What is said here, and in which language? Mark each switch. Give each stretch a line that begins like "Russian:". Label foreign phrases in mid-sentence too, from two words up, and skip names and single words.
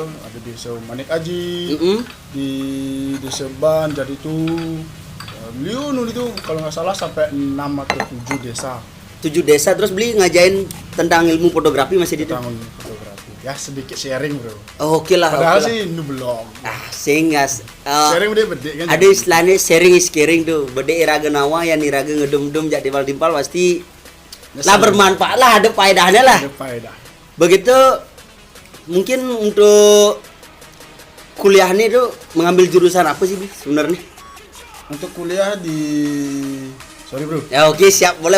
Indonesian: Ada di Manik Aji, di Deseban, jadi itu beliau itu kalau nggak salah sampai 6 atau 7 desa. 7 desa terus beli ngajain tentang ilmu fotografi masih di tentang ilmu fotografi. Ya sedikit
English: sharing, bro.
Indonesian: Oh, oke lah. Padahal sih ini belum. Sharing udah bede kan. Ada istilahnya
English: sharing is caring
Indonesian: tuh.
Balinese: Bede iraga nawa yang iraga ngedum-dum jak timpal-timpal
Indonesian: pasti lah bermanfaat lah, ada faedahnya lah. Ada faedah. Begitu mungkin untuk kuliahnya itu mengambil jurusan apa sih, Bi, sebenarnya? Untuk kuliah
English: sorry bro.
Indonesian: Ya oke, siap, boleh.